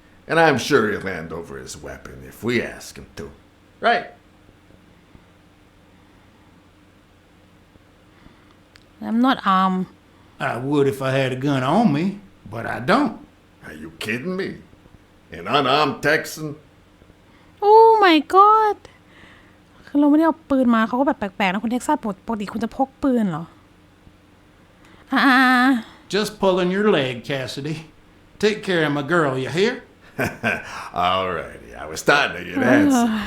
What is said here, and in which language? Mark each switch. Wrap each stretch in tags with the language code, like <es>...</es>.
<en>And I'm sure he'll hand over his weapon if we ask him to. Right? I'm not armed I would if I had a gun on me, but I don't. Are you kidding me? An unarmed Texan? Oh my god</en> <th>คือเราไม่ได้เอาปืนมาเขาก็แบบแปลกๆนะคนเท็กซัสปกติคุณจะพกปืนเหรอ</th> <en>Just pulling your leg, Cassidy. Take care of my girl, you hear? Alrighty, I was starting to get antsy.</en>